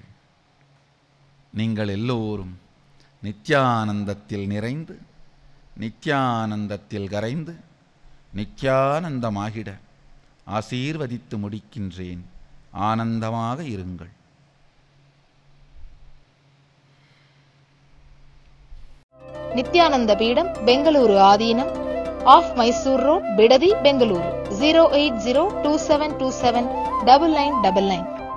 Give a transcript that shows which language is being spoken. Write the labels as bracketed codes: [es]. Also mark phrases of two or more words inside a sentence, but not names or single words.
[ta] நீங்கள் எல்லோரும் நித்யானந்தத்தில் நிறைந்து நித்யானந்தத்தில் கரைந்து நித்யானந்தமாகிட ஆசீர்வதித்து முடிக்கின்றேன். ஆனந்தமாக இருங்கள். [kn] ನಿತ್ಯಾನಂದ ಪೀಠಂ ಬೆಂಗಳೂರು ಆದೀನಂ ಆಫ್ ಮೈಸೂರು ರೋಡ್ ಬಿಡದಿ ಬೆಂಗಳೂರು 08027279999.